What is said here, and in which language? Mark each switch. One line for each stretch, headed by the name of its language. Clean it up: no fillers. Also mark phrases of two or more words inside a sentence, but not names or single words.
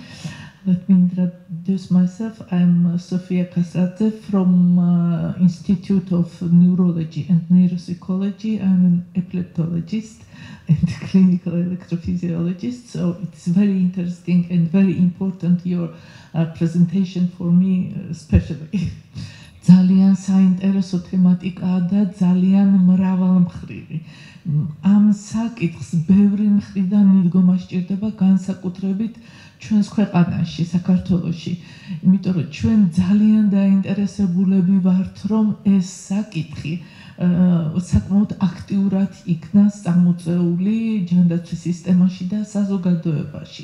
English: Let me introduce myself. I'm Sofia Kasadze from Institute of Neurology and Neuropsychology. I'm an epileptologist and clinical electrophysiologist, so it's very interesting and very important, your presentation for me especially.
Georgian: ძალიან საინტერესო თემატიკაა და ძალიან მრავალმხრივი. ამ საკითხს ბევრი მხრიდან მიდგომა სჭირდება, განსაკუთრებით ჩვენს ქვეყანაში, საქართველოში. იმიტომ რომ ჩვენ ძალიან დაინტერესებულები ვართ, რომ ეს საკითხი საკმაოდ აქტიურად იქნას წამოწეული ჯანდაცვის სისტემაში და საზოგადოებაში.